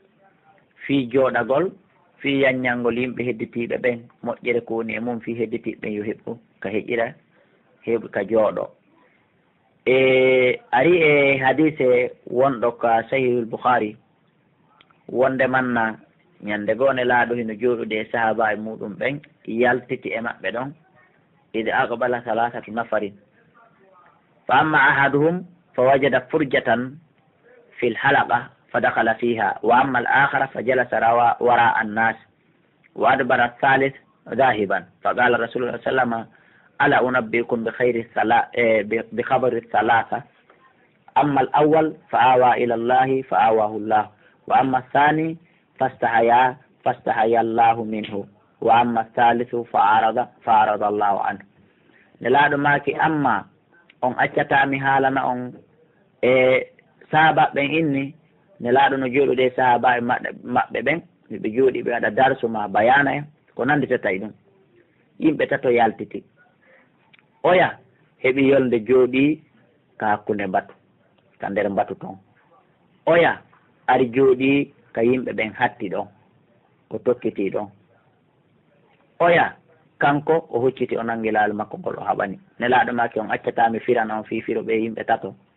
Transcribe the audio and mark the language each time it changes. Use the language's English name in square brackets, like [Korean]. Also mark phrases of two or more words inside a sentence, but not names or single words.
[Fula] fi jooɗagol fi yaññalngol yimɓe hedditiɓe ɓen moƴƴere ko woni e mum fi hedditiɓe ɓen yo heɓɓu ka heƴƴira heɓu ka jooɗo ari e hadise wonɗo ka sahihul Bukhari wonde manna ñande goone laaɗo hino jooɗude e sahaba e muɗum ɓen yaltiti e maɓɓe ɗon [Arabic] إذ أقبل ثلاثة نفر فأما أحدهم فوجد فرجة في الحلقة فدخل فيها وأما الآخر فجلس وراء الناس وأدبر الثالث ذاهبا فقال رسول الله صلى الله على أنبئكم بخبر ثلاثة أما الأول فأوى إلى الله فآواه الله وأما الثاني فاستحيا الله منه وأما الثالث فأراد الله [Fula] anhu nelaɗo maki amma on accatami haalana on e sahaba ɓen inni nelaɗo no jooɗude sahaba e maɓɓe ɓen ɓe jooɗi ɓe waɗa darsu ma bayana en ko nanditata e ɗum yimɓe tato yaltiti oya heeɓi yolde jooɗi ka hakkunde mbatu ka nder mbatu toon oya ari jooɗi ka yimɓe ɓen hatti ɗon ko tokkiti ɗon oya kanko o hucciti o nangi laal makko ngol o haɓani nelaɗo make on accatami firana on fifiro ɓe yimɓe tato